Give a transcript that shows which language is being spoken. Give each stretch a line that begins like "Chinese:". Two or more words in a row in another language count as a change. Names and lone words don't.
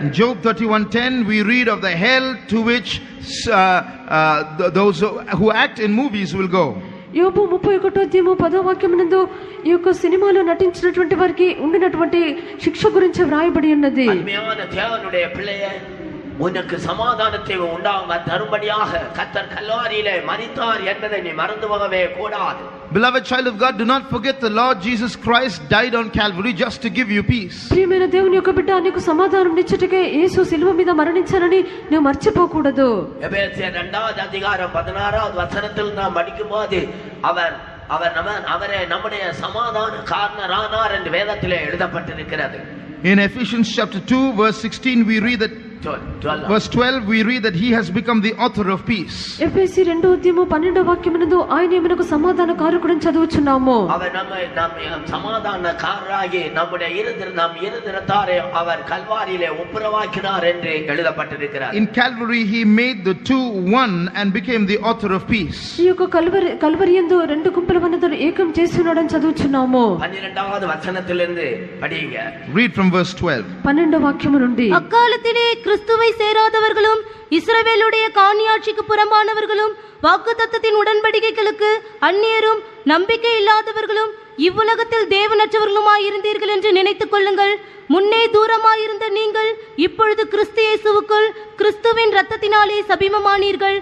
English: In Job 31:10 we read of the hell to which those who act in movies will go.
Telugu: యోబు 31వ అధ్యాయము 10వ వాక్యమునందు ఈ యొక్క సినిమాలో నటించినటువంటి వారికి ఉండినటువంటి శిక్ష గురించి వ్రాయబడి ఉన్నది.
Tamil: అన్యాయ దేవునుடைய பிள்ளையே, உனக்கு சமாதானத்தை உண்டாக தரும்படியாக கர்த்தர் கல்வாரியிலே மரித்தார் என்பதை நீ மறந்து போகவே கூடாது.
English: Beloved child of God, do not forget the Lord Jesus Christ died on Calvary just to give you peace.
Telugu: ప్రియమైన దేవుని యొక్క బిడ్డ, నీకు సమాధానం ఇచ్చుటకే యేసు శిలువ మీద మరణించారని నువ్వు మర్చిపోకూడదు.
Tamil: ఎఫెసీయుల 2வது அதிகாரம் 16வது வசனத்தில் நாம் படிக்கும்போது அவரே நம்முடைய சமாதான காரணரானார் என்று வேதத்திலே எழுதப்பட்டிருக்கிறது.
English: In Ephesians chapter 2 verse 16 we read that verse 12 we read that he has become the author of peace.
Telugu: ఎఫెసీ 2వ అధ్యాయము 12వ వాక్యమునందు ఆయన మనకు సమాధాన కారకుడని చదువుచున్నాము.
Tamil: அவர் நம்ம சமாதானக்காரராகி நம்முடைய இருதரத்தாரை அவர் கல்வாரியிலே ஒப்புரவாக்கினார் என்று எழுதப்பட்டிருக்கிறது.
English: In Calvary he made the two one and became the author of peace.
Telugu: ఈ యొక్క కల్వరి యందు రెండు గుంపుల వనదను ఏకం చేస్తున్నాడని చదువుచున్నాము.
Tamil: 12வது వచనத்திலிருந்து படிங்க.
English: Read from verse 12.
Telugu: 12వ వాక్యము నుండి,
Tamil: அக்காலத்திலே கிறிஸ்துவை சேராதவர்களும் இஸ்ரவேலுடைய காணியாட்சிக்கு புறம்பானவர்களும் வாக்குத்தத்தத்தின் உடன்படிக்கைகளுக்கு அந்நியரும் நம்பிக்கை இல்லாதவர்களும் இவ்வுலகத்தில் தேவனற்றவர்களுமாய் இருந்தீர்கள் என்று நினைத்துக் கொள்ளுங்கள். முன்னே தூரமாயிருந்த நீங்கள் இப்பொழுது கிறிஸ்து இயேசுவுக்குள் கிறிஸ்துவின் இரத்தத்தினாலே சபீமமானீர்கள்.